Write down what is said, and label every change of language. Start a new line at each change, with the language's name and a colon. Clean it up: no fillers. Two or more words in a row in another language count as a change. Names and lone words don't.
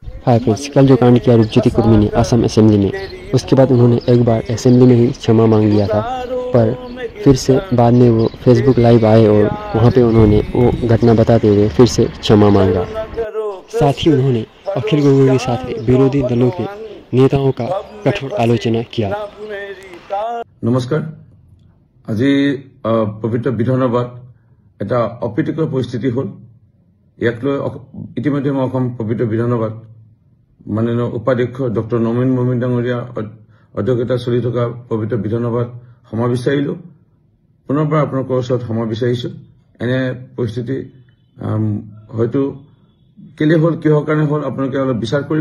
Hindi: हाय फ्रेंड्स, कल जो कांड किया रूपज्योति कुर्मी ने असम असेंबली में, उसके बाद उन्होंने एक बार असेंबली में ही क्षमा मांग लिया था, पर फिर से बाद में वो फेसबुक लाइव आए और वहाँ पे उन्होंने वो घटना बताते हुए फिर से क्षमा मांगा। साथ ही उन्होंने अखिल गोगोई के साथ विरोधी दलों के नेताओं का कठोर आलोचना किया।
Assamese: নমস্কাৰ। আজি পবিত্ৰ বিধানসভাত এটা অপ্ৰীতিকৰ পৰিস্থিতি হ'ল। ইয়াক লৈ ইতিমধ্যে মই পবিত্ৰ বিধানসভাত মাননীয় উপাধ্যক্ষ ডক্টৰ নমিন মমিন ডাঙৰীয়া অধ্যক্ষতা চলি থকা পবিত্ৰ বিধানসভাত ক্ষমা বিচাৰিলো। পুনৰবাৰ আপোনালোকৰ ওচৰত ক্ষমা বিচাৰিছো। এনে পৰিস্থিতি হয়তো কেলে হ'ল, কিহৰ কাৰণে হ'ল আপোনালোকে অলপ বিচাৰ কৰিব।